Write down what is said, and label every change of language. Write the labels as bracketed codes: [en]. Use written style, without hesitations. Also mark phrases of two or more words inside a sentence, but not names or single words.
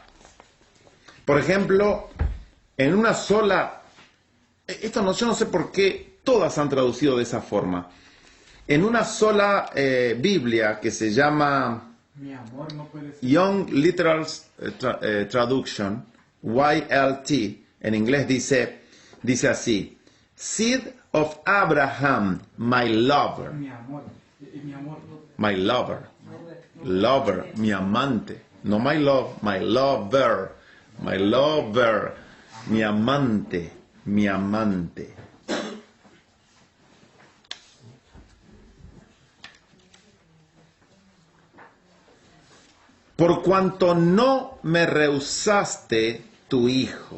[es] Por ejemplo, en una sola, yo no sé por qué todas han traducido de esa forma. En una sola Biblia que se llama Mi amor no puede ser. Young Literal Traduction, YLT, en inglés dice así, [en] Seed of Abraham, my lover. [es] Mi amor. Y mi amor. [en] My lover. Lover, [es] mi amante. [en] No my love, my lover. My lover. [es] Mi amante. Mi amante. Por cuanto no me rehusaste tu hijo.